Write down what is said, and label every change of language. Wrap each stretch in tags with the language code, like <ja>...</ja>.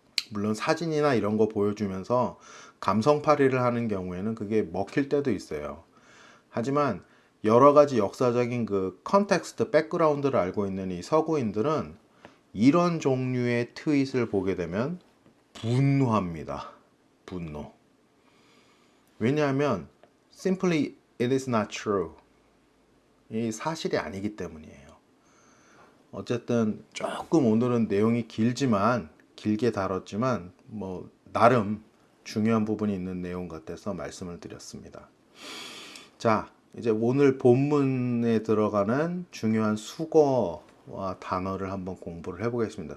<ko>물론 사진이나 이런 거 보여주면서 감성팔이를 하는 경우에는 그게 먹힐 때도 있어요. 하지만 여러 가지 역사적인 그 컨텍스트, 백그라운드를 알고 있는 이 서구인들은 이런 종류의 트윗을 보게 되면 분노합니다. 분노. 왜냐하면</ko> <en>simply it is not true.</en> <ko>이 사실이 아니기 때문이에요. 어쨌든 조금 오늘은 내용이 길게 다뤘지만 뭐 나름 중요한 부분이 있는 내용 같아서 말씀을 드렸습니다. 자, 이제 오늘 본문에 들어가는 중요한 수거와 단어를 한번 공부를 해보겠습니다.</ko>